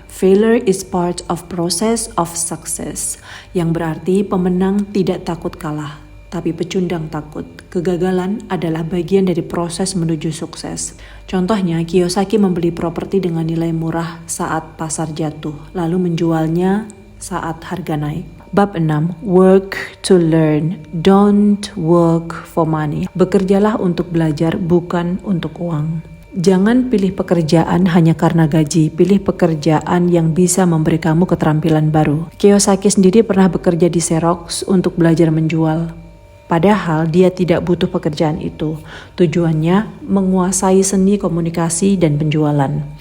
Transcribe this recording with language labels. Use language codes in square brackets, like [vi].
[en] Failure is part of process of success, [id] yang berarti pemenang tidak takut kalah, tapi pecundang takut. Kegagalan adalah bagian dari proses menuju sukses. Contohnya, Kiyosaki membeli properti dengan nilai murah saat pasar jatuh, lalu menjualnya saat harga naik. Bab 6, [en] Work to Learn, Don't Work for Money. [id] Bekerjalah untuk belajar, bukan untuk uang. Jangan pilih pekerjaan hanya karena gaji, pilih pekerjaan yang bisa memberi kamu keterampilan baru. Kiyosaki sendiri pernah bekerja di Xerox untuk belajar menjual. Padahal dia tidak butuh pekerjaan itu. Tujuannya menguasai seni komunikasi dan penjualan.